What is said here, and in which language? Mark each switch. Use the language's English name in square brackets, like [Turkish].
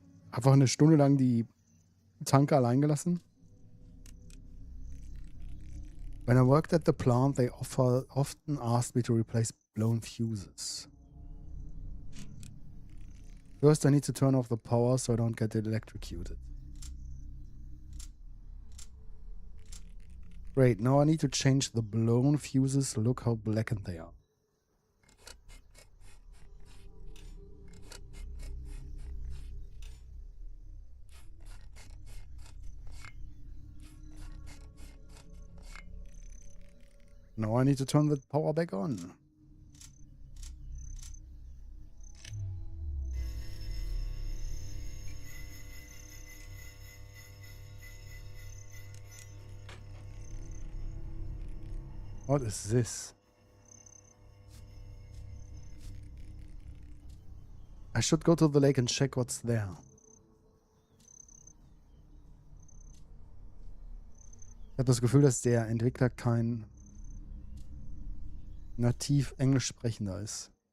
[German] Einfach eine Stunde lang die Tanker allein gelassen. [English] When I worked at the plant, they often asked me to replace Blown fuses. First, I need to turn off the power so I don't get electrocuted. Great, now I need to change the blown fuses. Look how blackened they are. Now I need to turn the power back on. What is this? I should go to the lake and check what's there. [German] Ich habe das Gefühl, dass der Entwickler kein nativ Englisch sprechender ist.